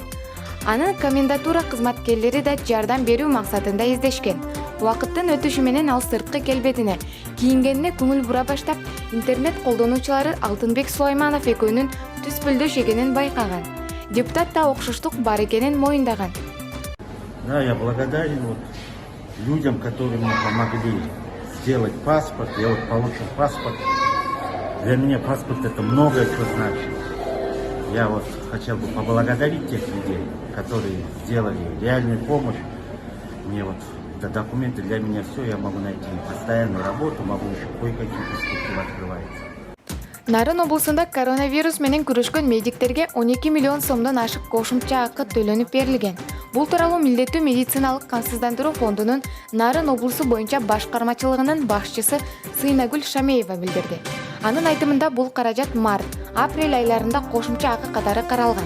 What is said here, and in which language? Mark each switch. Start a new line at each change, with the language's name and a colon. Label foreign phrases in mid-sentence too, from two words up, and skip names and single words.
Kyrgyz: Аны комендатура кызматкерлери да жардам берүү максатында издешкен. Убакыттын өтүшү менен ал сырткы келбетине, кийингенине көңүл бура баштап, интернет колдонуучулары Алтынбек Сулайманов экөөнүн түспүлдөш экенин байкаган. Депутат да окшоштук бар экенин моюндаган.
Russian: Да, я благодарен людям, которые мне помогли сделать паспорт. Я получил паспорт. Для меня паспорт это многое что значит. Я хотел бы поблагодарить тех людей, которые сделали реальную помощь. Мне это документы для меня все, я могу найти постоянную работу, могу еще кое-какие перспективы открывать.
Kyrgyz: Нарын облусунда коронавирус менен күрөшкөн медиктерге 12 миллион сомдон ашык кошумча акы төлөнүп берилген. Бул тууралуу Милдеттүү медициналык камсыздандыруу фондунун Нарын облусу боюнча башкармачылыгынын башчысы Сыйнагүл Шамеева билдирди. Анын айтымында бул каражат март, апрель айларында кошумча акы катары каралган.